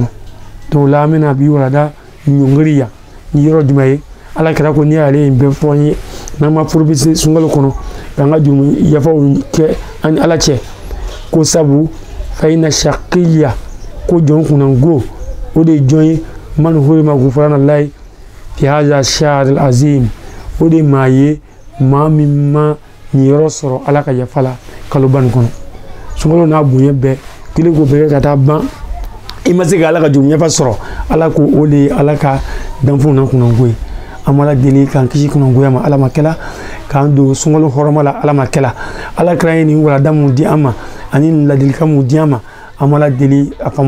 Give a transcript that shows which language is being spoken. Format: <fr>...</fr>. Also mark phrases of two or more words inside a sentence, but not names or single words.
<bm>donc la an bɛna bi walada ɲɔngiri yan ni yɔrɔ jumɛn ye Ala kɛra ko n'i y'ale nin bɛɛ fɔ an ye n'an ma profiter sunkalo kɔnɔ k'an ka jurumu yafaw kɛ an ni Ala cɛ ko sabu</bm> <ar>فإن الشقي</ar> <bm>ko jɔn kunnango o de ye jɔn ye</bm> <ar>من حرم غفران الله في هذا الشهر العظيم</ar> <bm>o de ye maa ye maa min ma niyɔrɔ sɔrɔ Ala ka yafa la kaloba nin kɔnɔ sunkalo n'a bonya bɛɛ kelen k'o bɛɛ kɛ ka taa ban i ma se ka Ala ka jurumu yafa sɔrɔ Ala ko o de ye Ala ka danfɛnw na kunnango ye an b'Ala deli k'an kisi kunnangoya ma Ala ma kɛla k'an don sunkalo hɔrɔma la Ala ma kɛla Ala kɛra ye nin walanda mun di an ma ani nin ladilikan mun di an ma an b'Ala deli a faamu</bm>